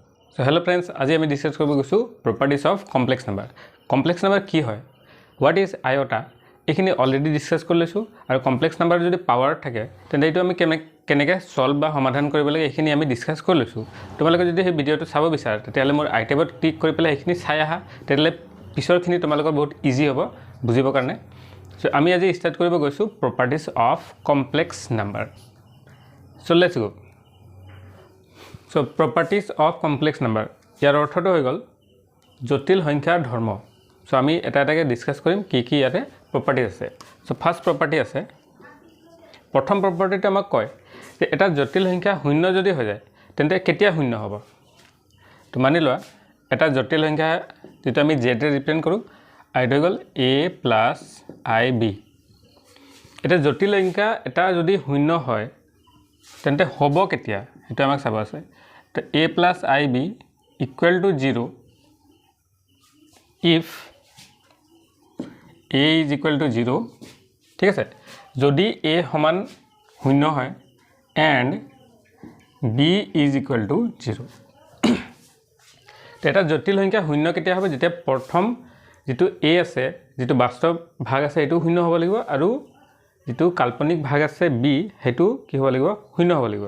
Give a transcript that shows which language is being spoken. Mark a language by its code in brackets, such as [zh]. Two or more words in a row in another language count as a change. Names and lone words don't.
[en] So hello friends, [as] আজি আমি ডিসকাস কৰিব গৈছো [en] properties of complex number. Complex number [as] কি হয়? [en] What is iota? [as] এখিনি [en] already discuss [as] কৰি লৈছো আৰু [en] complex number [as] যদি পাৱাৰ থাকে তেন্তে এইটো আমি কেনেকৈ সলভ বা সমাধান কৰিব লাগে এখিনি আমি ডিসকাস কৰি লৈছো। তোমালোকে যদি এই ভিডিওটো চাব বিচাৰা তেতিয়ালে মোৰ আই ট্যাবত ক্লিক কৰি পেলাই এখিনি চাই আহা তেতিয়ালে পিছৰখিনি তোমালোকৰ বহুত ইজি হ'ব বুজিবৰ কাৰণে। সো আমি আজি স্টাৰ্ট কৰিব গৈছো [en] properties of complex number. So let's go. So properties of complex number. [as] ইয়াৰ অৰ্থটো হৈ গল জটিল সংখ্যাৰ ধৰ্ম। সো আমি এটা এটাকে ডিসকাস কৰিম কি ইয়াতে প্ৰপাৰ্টি আছে। [en] so first property [as] আছে। প্ৰথম প্ৰপাৰ্টিটো আমাক কয় যে এটা জটিল সংখ্যা শূন্য যদি হৈ যায় তেন্তে কেতিয়া শূন্য হ'ব। তো মানি লোৱা এটা জটিল সংখ্যা যেটো আমি z ৰে ৰিপ্ৰেজেন্ট কৰো আইটো হৈ গল a + ib। এটা জটিল সংখ্যা এটা যদি শূন্য হয় তেন্তে হ'ব কেতিয়া এটা আমাক চাব আছে। তো a + ib = 0 [en] if a = 0 [as] ঠিক আছে যদি a সমান শূন্য হয় [en] and b = 0। [as] এটা জটিল সংখ্যা শূন্য কেতিয়া হবে যেতিয়া প্ৰথম যেটো a আছে যেটো বাস্তৱ ভাগ আছে এটো শূন্য হ'ব লাগিব আৰু যেটো কাল্পনিক ভাগ আছে b হেতু কি হ'ব লাগিব শূন্য হ'ব লাগিব।